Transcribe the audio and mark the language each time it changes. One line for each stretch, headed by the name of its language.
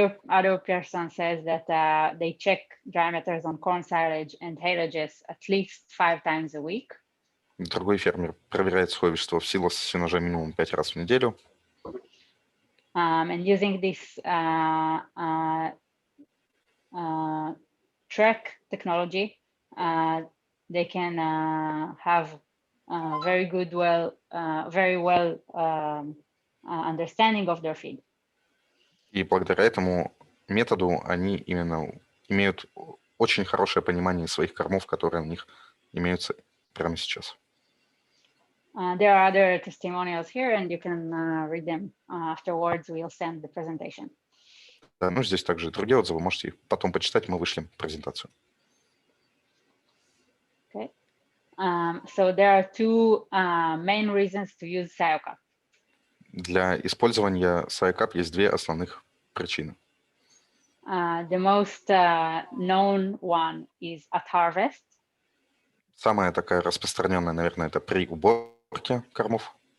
English: Other person says that they check dry matters on corn silage and haylages at least 5 times a week.
Russian: Другой фермер проверяет сухое вещество в силос сенажа минимум 5 раз в неделю.
English: And using this track technology, they can have very well understanding of their feed.
Russian: И благодаря этому методу они именно имеют очень хорошее понимание своих кормов, которые у них имеются прямо сейчас.
English: There are other testimonials here, and you can read them afterwards. We'll send the presentation.
Russian: Да, ну здесь также другие отзывы, можете их потом почитать, мы вышлем презентацию.
English: Okay. So there are two main reasons to use SCiO Cup.
Russian: Для использования SCiO Cup есть две основных причины.
English: The most known one is at harvest.
Russian: Самая такая распространенная, наверное, это при уборке кормов.